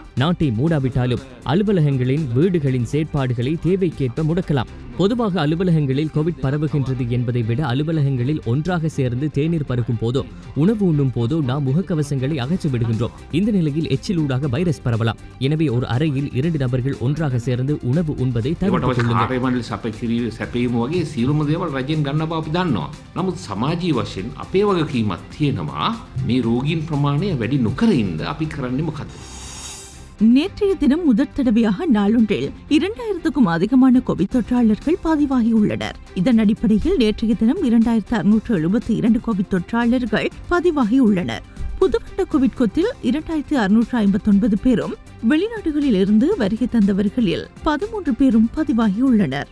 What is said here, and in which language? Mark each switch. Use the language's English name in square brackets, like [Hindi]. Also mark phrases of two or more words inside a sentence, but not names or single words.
[Tamil] நாட்டை மூடாவிட்டாலும் அலுவலகங்களின் வீடுகளின் செயற்பாடுகளை தேவைக்கேற்ப முடக்கலாம். பொதுவாக அலுவலகங்களில் கோவிட் பரவுகின்றது என்பதை விட அலுவலகங்களில் ஒன்றாக சேர்ந்து தேநீர் பருகும் போதோ உணவு உண்ணும் போதோ நாம் முகக்கவசங்களை அகற்றி விடுகின்றோம். இந்த நிலையில் எச்சிலூடாக வைரஸ் பரவலாம். எனவே ஒரு அறையில் 2 நபர்கள் ஒன்றாக சேர்ந்து உணவு உண்பதை தவிர்த்துக் கொள்ளுங்கள். [Sinhala] සැපීම වගේ සියලුම දේවල් රජෙන් ගන්න බව අපි දන්නවා. නමුත් සමාජීය වශයෙන් අපේ වගකීමක් තියෙනවා මේ රෝගීන් ප්‍රමාණය වැඩි නොකර ඉන්න අපි කරන්නේ මොකද්ද? [Tamil] நேற்றைய தினம் முதற் தடவையாக நாளொன்றில் 2000க்கும் அதிகமான கோவிட் தொற்றாளர்கள் பதிவாகியுள்ளனர். இதன் அடிப்படையில் நேற்றைய தினம் 2672 கோவிட் தொற்றாளர்கள் பதிவாகியுள்ளனர். புதுவட்ட கோவிட் கொத்தில் 2659 பேரும் வெளிநாடுகளில் இருந்து வருகை தந்தவர்களில் 13 பேரும் பதிவாகியுள்ளனர்.